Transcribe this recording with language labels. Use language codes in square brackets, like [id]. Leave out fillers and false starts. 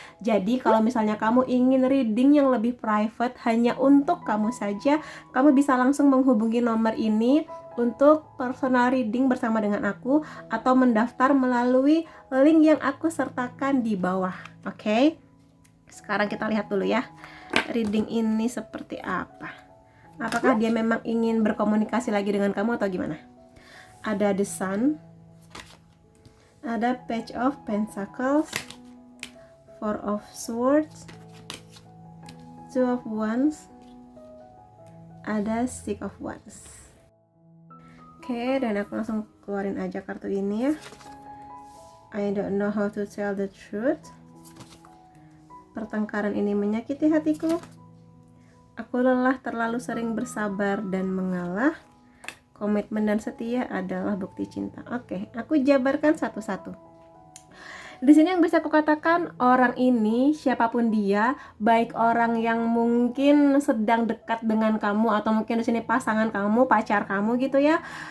[id] Jadi kalau misalnya kamu ingin reading yang lebih private hanya untuk kamu saja, kamu bisa langsung menghubungi nomor ini untuk personal reading bersama dengan aku atau mendaftar melalui link yang aku sertakan di bawah. Oke? Sekarang kita lihat dulu ya, reading ini seperti apa. Apakah dia memang ingin berkomunikasi lagi dengan kamu atau gimana? Ada the sun, ada page of pentacles, four of swords, two of wands, ada six of wands. Oke, dan aku langsung keluarin aja kartu ini ya. [en] I don't know how to tell the truth. [id] Pertengkaran ini menyakiti hatiku. Aku lelah terlalu sering bersabar dan mengalah. Komitmen dan setia adalah bukti cinta. Oke, aku jabarkan satu-satu. Di sini yang bisa aku katakan, orang ini siapapun dia, baik orang yang mungkin sedang dekat dengan kamu atau mungkin di sini pasangan kamu, pacar kamu gitu ya.